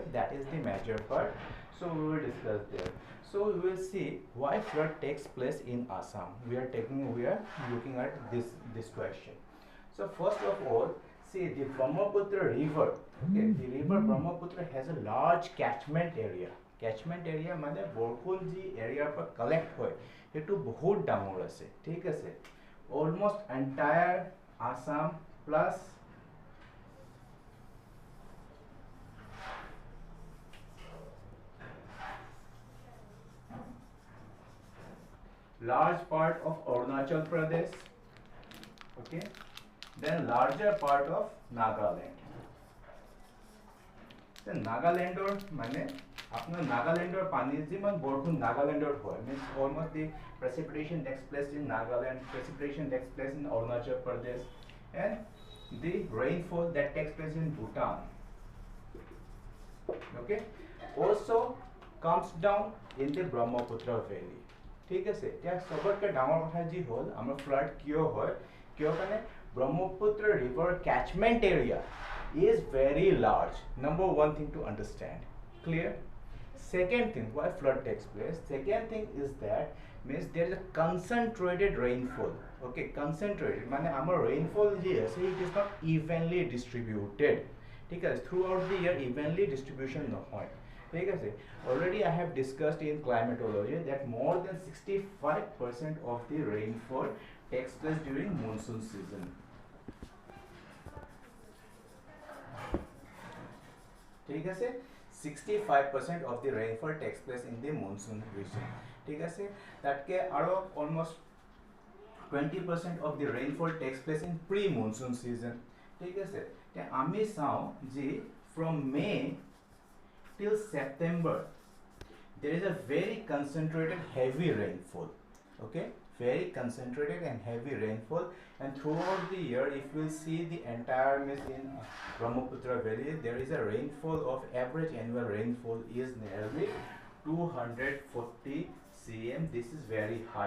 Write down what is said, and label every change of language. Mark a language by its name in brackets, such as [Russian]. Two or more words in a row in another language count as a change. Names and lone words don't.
[English] That is the major part, so we will discuss there. So we will see why flood takes place in Assam. We are looking at this question. So first of all, see, the Brahmaputra river, okay, the river Brahmaputra has a large catchment area. Catchment area [Assamese] মানে বৰষুণ যি এৰিয়াৰ পৰা কালেক্ট হয় সেইটো বহুত ডাঙৰ আছে, ঠিক আছে, [English] almost entire Assam plus large part of Arunachal Pradesh, okay, then larger part of Nagaland. [Assamese] নাগালেণ্ডৰ মানে আপোনাৰ নাগালেণ্ডৰ পানী যিমান বৰষুণ নাগালেণ্ডৰ হয়, [English] means almost the precipitation takes place in Nagaland, precipitation takes place in Arunachal Pradesh, and the rainfall that takes place in Bhutan, okay, also comes down in the Brahmaputra valley. [Assamese] ঠিক আছে, এতিয়া সবতকৈ ডাঙৰ কথা যি হ'ল আমাৰ ফ্লাড কিয় হয়, কিয় কাৰণে [English] Brahmaputra river catchment area is very large. Number one thing to understand. Clear? Second thing, why flood takes place? Second thing is that means there is a concentrated rainfall. Okay, concentrated. মানে our rainfall here, so it is not evenly distributed. [Assamese] ঠিক আছে, [English] throughout the year evenly distribution [Assamese] নহয়. ঠিক আছে, [English] already I have discussed in climatology that more than 65% of the rainfall takes place during monsoon season. [Assamese] ঠিক আছে, [English] 65% of the rainfall takes place in the monsoon region. [Assamese] ঠিক আছে, তাতকে আৰু [English] almost 20% of the rainfall takes place in pre-monsoon season. [Assamese] ঠিক আছে, তে আমি চাওঁ যে [English] from May till September there is a very concentrated heavy rainfall. Okay, very concentrated and heavy rainfall, and throughout the year if we see the entire mist in Brahmaputra valley, there is a rainfall of average annual rainfall is nearly 246 cm, this is very high.